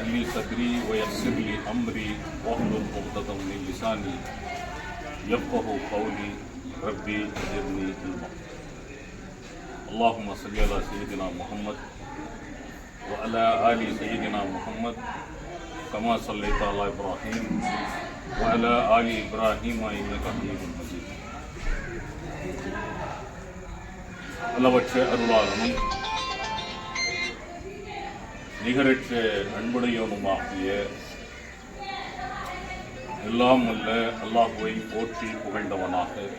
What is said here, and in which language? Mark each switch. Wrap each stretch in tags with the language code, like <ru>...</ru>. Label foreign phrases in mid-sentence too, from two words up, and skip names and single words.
<ar>لي صدري ويسر لي أمري واحلل عقدة من لساني يفقهوا قولي رب زدني علما اللهم صل على سيدنا محمد وعلى آل سيدنا محمد كما صليت على إبراهيم وعلى آل إبراهيم إنك حميد مجيد.</ar> <ta>அளவற்ற அருளாளனும் நிகரற்ற அன்புடையவனுமாகிய எல்லாம் அல்ல அல்லாஹுவை போற்றி புகழ்ந்தவனாக</ta>